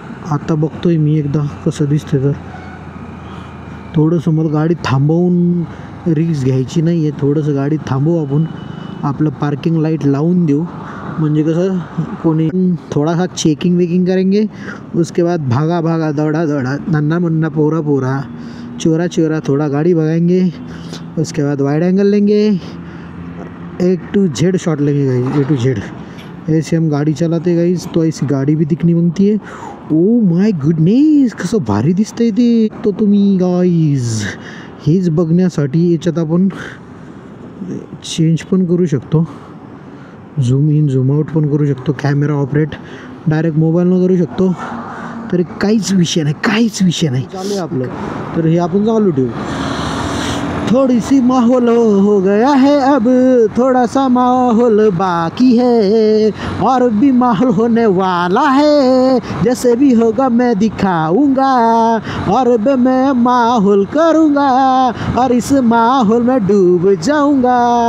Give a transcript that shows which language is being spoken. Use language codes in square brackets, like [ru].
[mr] आता बघतोय मी एकदा कसं दिसते. तर थोडंसं मला गाडी थांबवून रिक्स घ्यायची नाही आहे, थोडंसं गाडी थांबवू आपण, आपलं पार्किंग लाईट लावून देऊ, म्हणजे कसं कोणी थोडासा चेकिंग वेकिंग करेंगे. [hi] उसके बाद भागा दौड़ा नन्ना मुन्ना पोरा चोरा थोड़ा गाड़ी भगाएंगे. उसके बाद वाइड एंगल लेंगे, A to Z शॉट लेंगे गाइस, A to Z. ऐसे हम गाड़ी चलाते गाइस, तो ऐसी गाड़ी भी दिखनी बनती है. [mr] ओ माय गुडनेस, कसं भारी दिसतंय ते. तो तुम्ही गाइज हेच बघण्यासाठी याच्यात आपण चेंज पण करू शकतो, झूम इन झूम आउट पण करू शकतो, कॅमेरा ऑपरेट डायरेक्ट मोबाईलनं करू शकतो. तर काहीच विषय नाही चालू आहे आपलं. तर हे आपण चालू ठेवू. [hi] थोड़ी सी माहौल हो गया है, अब थोड़ा सा माहौल बाकी है, और भी माहौल होने वाला है, जैसे भी होगा मैं दिखाऊंगा, और भी मैं माहौल करूंगा, और इस माहौल में डूब जाऊंगा.